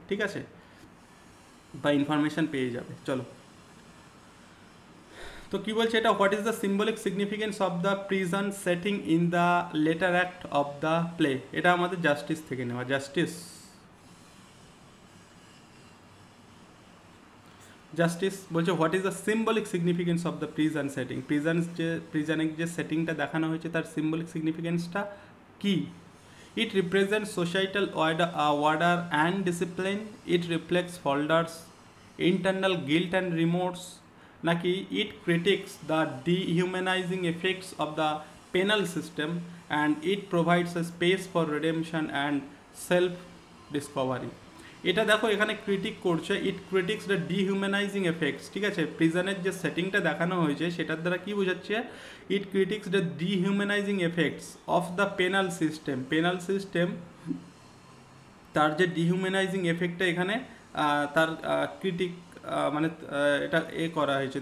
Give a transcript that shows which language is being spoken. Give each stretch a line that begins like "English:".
Bangla: ঠিক আছে, বা ইনফরমেশান পেয়ে যাবে। চলো, তো কি বলছে এটা,
English: What is the symbolic significance of the prison setting in the latter act of the play?
Bangla: এটা আমাদের জাস্টিস থেকে নেওয়া। জাস্টিস বলছে
English: What is the symbolic significance of the prison setting?
Bangla: প্রিজনের যে সেটিংটা দেখানো হয়েছে তার সিম্বলিক সিগনিফিকেন্সটা কি?
English: It represents societal order and discipline. It reflects holders' internal guilt and remorse.
Bangla: Naki,
English: it critiques the dehumanizing effects of the penal system, and it provides a space for redemption and self-discovery.
Bangla: এটা দেখো এখানে critic করছে,
English: It critics the dehumanising effects.
Bangla: ঠিক আছে, প্রিজনের যে সেটিংটা দেখানো হয়েছে সেটার দ্বারা কি বোঝাচ্ছে?
English: it critics the dehumanising effects of the penal system,
Bangla: তার যে ডিহিউম্যানাইজিং এফেক্টটা এখানে তার ক্রিটিক মানে এটা করা হয়েছে।